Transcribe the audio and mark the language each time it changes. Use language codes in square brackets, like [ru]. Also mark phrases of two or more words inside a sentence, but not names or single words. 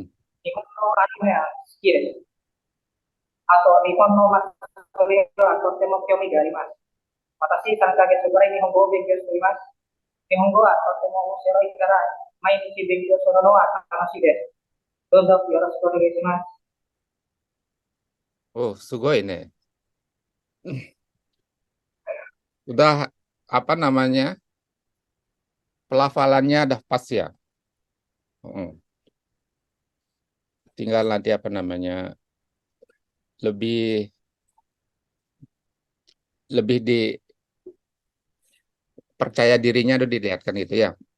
[ja] 日本のアニメは好きです。あと日本の祭りはとても興味があります. 私3ヶ月ぐらい日本語を勉強しています。日本語はとても面白いから毎日勉強するのは楽しいです. どうぞよろしくお願いします. [id] Oh, sugoi nih. Udah apa namanya? Pelafalannya udah pas ya. Hmm. Tinggal nanti apa namanya? Lebih lebih dipercaya dirinya udah dilihatkan itu ya.